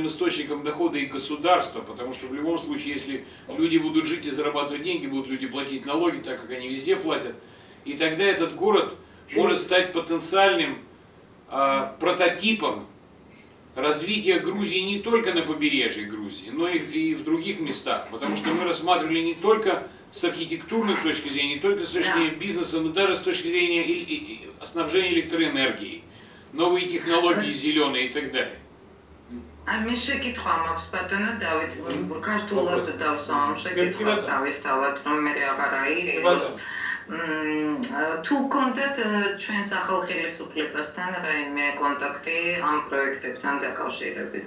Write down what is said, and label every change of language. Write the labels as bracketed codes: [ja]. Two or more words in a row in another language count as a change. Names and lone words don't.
[ru] источником дохода и государства, потому что в любом случае, если люди будут жить и зарабатывать деньги, будут люди платить налоги, так как они везде платят, и тогда этот город может стать потенциальным прототипом развития Грузии не только на побережье Грузии, но и в других местах, потому что мы рассматривали не только с архитектурной точки зрения, не только с точки зрения бизнеса, но даже с точки зрения снабжения электроэнергией, новые технологии зеленые и так далее. [ka] მე შეკითხვა მაქვს ბატონო დავით, ქართულად დავსვამ შეკითხვას დავისთავად, რომ მე აღარ აირევოს. თუ კონდეთ ჩვენ სახელმწიფოსთან რაიმე კონტაქტი ამ პროექტებთან დაკავშირებით?